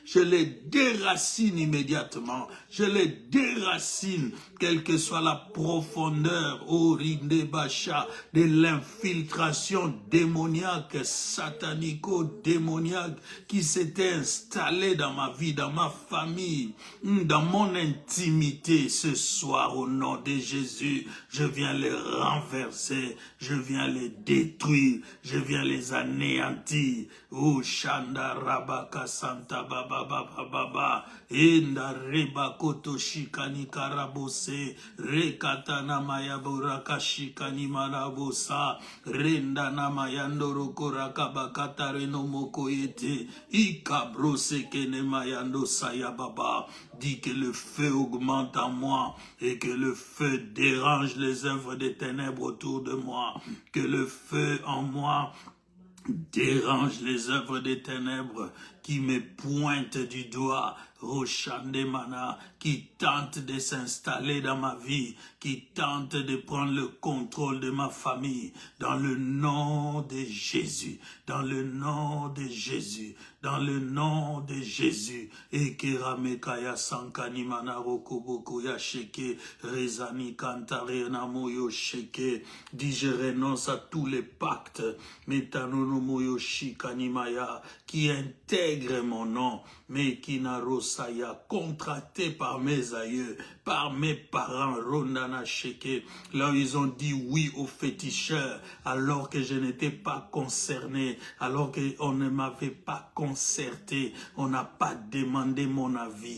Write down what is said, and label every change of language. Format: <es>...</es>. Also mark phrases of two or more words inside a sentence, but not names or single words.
<fr>Je les déracine immédiatement. je les déracine, quelle que soit la profondeur, oh Rindebacha, de l'infiltration démoniaque, satanico-démoniaque, qui s'était installée dans ma vie, dans ma famille, dans mon intimité. Ce soir, au nom de Jésus, je viens les renverser, je viens les détruire, je viens les anéantir. Oh Shanda Rabaka Santa Baba Baba Baba, Enda Reba Koto Shikani Karabose, Rekatana Mayaburaka Shikani Marabosa, Renda Namayando Rokoraka Bakata Reno Mokoyete, Ikabrose Kene Mayando Sayababa. Dit que le feu augmente en moi et que le feu dérange les œuvres des ténèbres autour de moi, que le feu en moi dérange les œuvres des ténèbres qui me pointent du doigt, Roshandemana, qui tente de s'installer dans ma vie, qui tente de prendre le contrôle de ma famille, dans le nom de Jésus, dans le nom de Jésus, dans le nom de Jésus. Ekeramekaya sankani manarokoboko ya sheke, rezani kantare namoyo sheke, dit je renonce à tous les pactes, metanonomoyo shikanimaya, qui intègrent mon nom, mais qui narosaya, contracté par mes aïeux, par mes parents, Rondana Sheke, là où ils ont dit oui aux féticheurs, alors que je n'étais pas concerné, alors qu'on ne m'avait pas concerté, on n'a pas demandé mon avis.</fr>